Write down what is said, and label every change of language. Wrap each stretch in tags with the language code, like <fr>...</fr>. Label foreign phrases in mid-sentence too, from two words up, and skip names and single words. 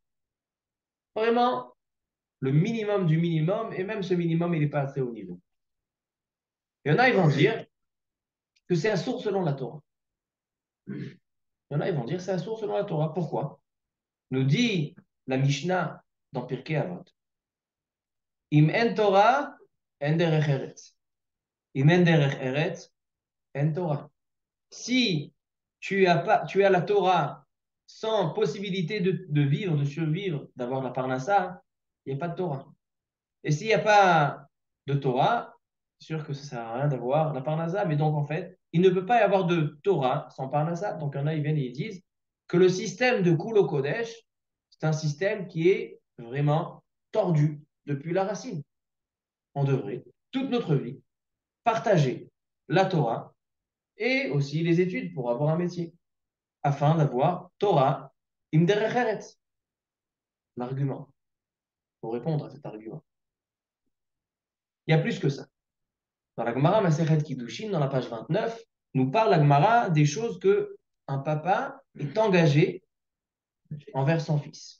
<fr>Vraiment, le minimum du minimum, et même ce minimum, il n'est pas assez haut niveau. Il y en a, ils vont dire que c'est un sourd selon la Torah. Il y en a, ils vont dire que c'est un sourd selon la Torah. Pourquoi? Nous dit la Mishnah dans Pirkei Avot.</fr> <he>אם אין תורה אין דרך ארץ. אם אין דרך ארץ, אין תורה.</he> <fr>Si tu as la Torah sans possibilité de vivre, de survivre, d'avoir la parnassa, il n'y a pas de Torah. Et s'il n'y a pas de Torah, c'est sûr que ça ne sert à rien d'avoir la parnassa. Mais donc, en fait, il ne peut pas y avoir de Torah sans parnassa. Donc, il y en a, ils viennent et ils disent que le système de</fr> <he>כולו קודש,</he> <fr>c'est un système qui est vraiment tordu depuis la racine. On devrait, toute notre vie, partager la Torah et aussi les études pour avoir un métier, afin d'avoir</fr> <he>תורה עם דרך ארץ.</he> <fr>L'argument, pour répondre à cet argument. Il y a plus que ça. Dans la Gemara Masechet Kiddushin, dans la page 29, nous parle la Gemara des choses que un papa est engagé envers son fils.</fr>